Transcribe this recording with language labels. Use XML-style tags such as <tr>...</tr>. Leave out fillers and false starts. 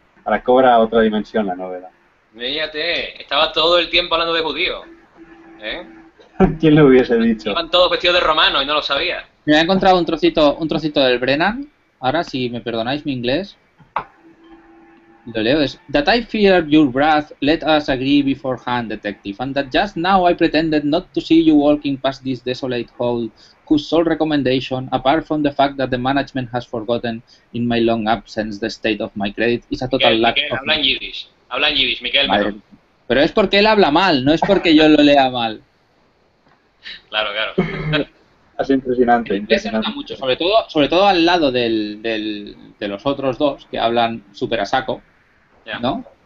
<es>Ahora cobra otra dimensión la novela. Fíjate, estaba todo el tiempo hablando de judío. ¿Eh? ¿Quién lo hubiese dicho? Estaban todos vestidos de romano y no lo sabía. Me he encontrado un trocito del Brennan. Ahora, si me perdonáis mi inglés, lo leo. Es:</es> <en>that I fear your wrath, let us agree beforehand, detective, and that just now I pretended not to see you walking past this desolate hall, whose sole recommendation, apart from the fact that the management has forgotten in my long absence the state of my credit, is a total Miguel, lack Miguel, of...</en> <es>Habla en yiddish, Miguel. Madre, pero es porque él habla mal, no es porque yo lo lea mal. Claro, claro. Es impresionante. Se nota mucho, sobre todo al lado de los otros dos que hablan súper a saco, yeah. ¿No?</es>